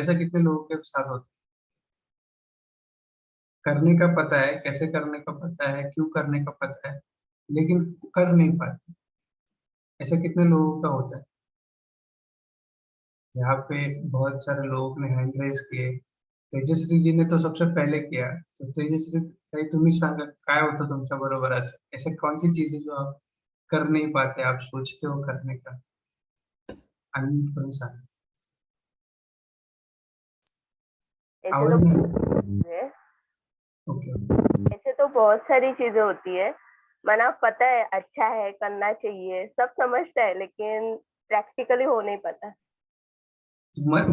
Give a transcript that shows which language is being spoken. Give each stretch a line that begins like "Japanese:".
Hindi: ऐसा कितने लोगों के साथ होता है? करने का पता है, कैसे करने का पता है, क्यों करने का पता है, लेकिन कर नहीं पाते। ऐसा कितने लोगों का होता है? यहाँ पे बहुत सारे लोगों ने हैंड रेस किए। तेजस्वी जी ने तो सबसे पहले किया,
Marathi: तो तेजस्वी काही तुम्ही सांगा काय होतं तुमच्या बरोबर?
Hindi: असं ऐसे कौन सी चीजें जो आप कर नहीं पाते, आप सोचते हो करने का, अनम्यूट
Marathi: करून सांगा।
Hindi: ऐसे तो आवाज नहीं। है
English: Okay.
Hindi: ऐसे तो बहुत सारी चीजें होती है। मना पता है अच्छा है करना चाहिए सब समझता है लेकिन प्रैक्टिकली हो नहीं पाता।